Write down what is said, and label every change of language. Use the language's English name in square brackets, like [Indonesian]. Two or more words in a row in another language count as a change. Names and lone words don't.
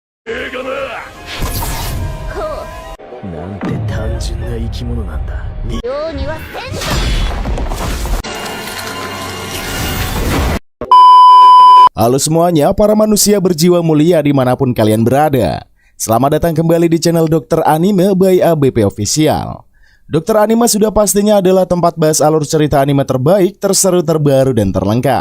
[Japanese] なんて単純な生き物なんだ。ようにはせんぞ。 [Indonesian] Halo semuanya, para manusia berjiwa mulia dimanapun kalian berada. Selamat datang kembali di channel Dokter Anime by ABP Official. Dokter Anime sudah pastinya adalah tempat bahas alur cerita anime terbaik, terseru, terbaru, dan terlengkap.